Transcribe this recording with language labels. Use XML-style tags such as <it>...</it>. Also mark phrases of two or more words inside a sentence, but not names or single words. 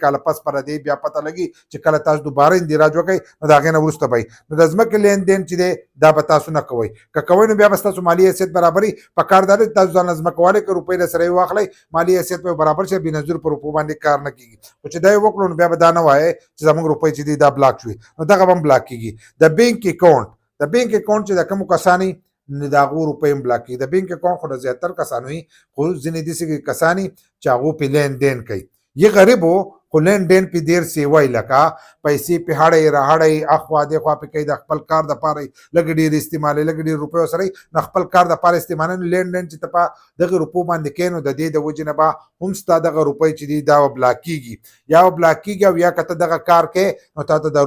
<ps>کاله پس پر دې بیا پته لګي چې کله تاسو دوباره اندراج وکړئ نو د هغې نه وروسته به نو د ځمکې لین دین چې دی دا به تاسو نه کوئ که کوئ نو بیا به ستاسو مالي حیثیت برابر وي په کار دا دی تاسو ځان ځمکه والئ که روپۍ له سره یې واخلئ مالي حیثیت به برابر شي بینظیر په روپو باندې کار نه کېږي خو چې دا یې وکړو نو بیا به دا نه وایئ چې زموږ روپۍ چې دي دا بلاک شوي نو دغه به هم بلاک کېږي د</ps> <en>bank account</en> <ps>چې د کومو کسانو د هغو روپۍ هم بلاک کېږي د</ps> <en>bank account</en> <ps>خو د زیاتر کسانو وي خو ځینې داسې کسان چې هغو پې لین دین کوي</ps> <ur>یہ غریب ہو</ur> <ps>خو لین دین پې ډېر سیوی لکه پیسې پې هړئ راهړئ اخوا دېخوا پې کوي د خپل کار دپاره لږ ډېر استعمالوي لږ ډېر روپۍ ورسره نو خپل کار دپاره استعمالوي لین دین چې ته په دغې روپو باندې کوې نو د دې د وجې نه به هم ستا دغه روپۍ چې دي دا بلاک کېږي یا بلاک کېږي او یا که ته دغه کار کوې نو تا ته دا</ps>